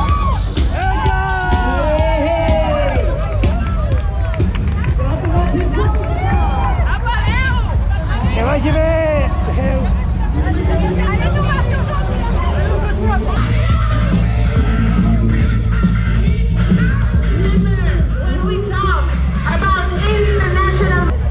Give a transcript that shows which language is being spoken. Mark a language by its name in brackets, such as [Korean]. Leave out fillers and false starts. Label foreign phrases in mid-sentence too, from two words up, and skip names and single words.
[Catalan] Que vagi bé! [French] Allez nous passer aujourd'hui. [English] When we talk about international